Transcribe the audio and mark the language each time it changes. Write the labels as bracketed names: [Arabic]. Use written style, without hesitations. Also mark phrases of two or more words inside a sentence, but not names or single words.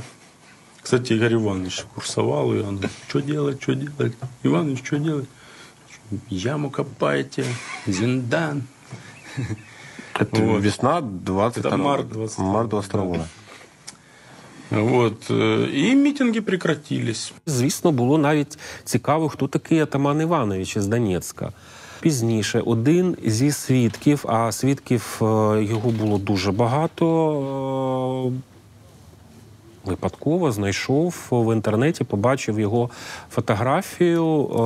[Russian] Кстати, Игорь Иванович курсовал, и он, что делать, что делать? Иванович, что делать? Яму копайте, зиндан. Это вот. Весна 20 Это март 22. Март 22 года. Вот. [Ukrainian] І мітинги прекратились. Звісно, було навіть цікаво, хто такий Атаман Іванович із Донецька. Пізніше один зі свідків, а свідків його було дуже багато, випадково знайшов в інтернеті, побачив його фотографію.